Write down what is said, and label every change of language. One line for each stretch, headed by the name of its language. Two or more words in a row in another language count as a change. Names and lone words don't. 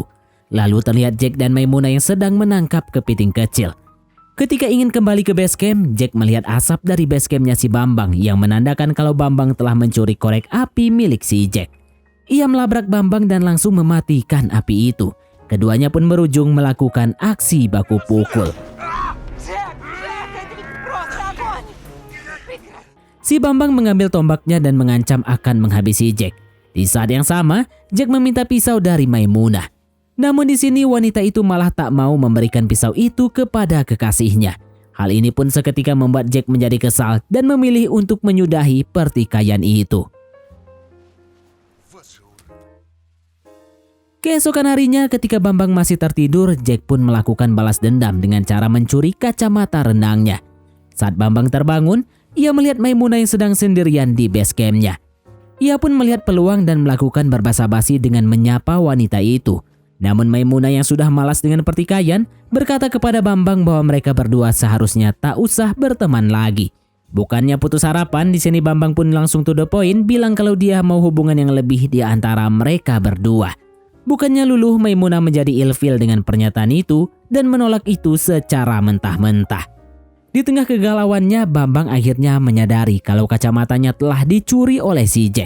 Indonesian: Lalu terlihat Jack dan Maimunah yang sedang menangkap kepiting kecil. Ketika ingin kembali ke
English: base camp,
Indonesian: Jack melihat asap dari
English: base campnya
Indonesian: si Bambang yang menandakan kalau Bambang telah mencuri korek api milik si Jack. Ia melabrak Bambang dan langsung mematikan api itu. Keduanya pun berujung melakukan aksi baku pukul.
Russian: Джек, это ведь просто огонь! Прекрасно.
Indonesian: Si Bambang mengambil tombaknya dan mengancam akan menghabisi Jack. Di saat yang sama, Jack meminta pisau dari Maimunah. Namun di sini wanita itu malah tak mau memberikan pisau itu kepada kekasihnya. Hal ini pun seketika membuat Jack menjadi kesal dan memilih untuk menyudahi pertikaian itu.
Russian: Вот же урод.
Indonesian: Keesokan harinya ketika Bambang masih tertidur, Jack pun melakukan balas dendam dengan cara mencuri kacamata renangnya. Saat Bambang terbangun, ia melihat Maimunah yang sedang sendirian di
English: base campnya.
Indonesian: Ia pun melihat peluang dan melakukan berbasa-basi dengan menyapa wanita itu. Namun Maimunah yang sudah malas dengan pertikaian berkata kepada Bambang bahwa mereka berdua seharusnya tak usah berteman lagi. Bukannya putus harapan, di sini Bambang pun langsung
English: to the point
Indonesian: bilang kalau dia mau hubungan yang lebih di antara mereka berdua. Bukannya luluh, Maimunah menjadi ilfil dengan pernyataan itu dan menolak itu secara mentah-mentah. Di tengah kegalauannya, Bambang akhirnya menyadari kalau kacamatanya telah dicuri oleh si Jack.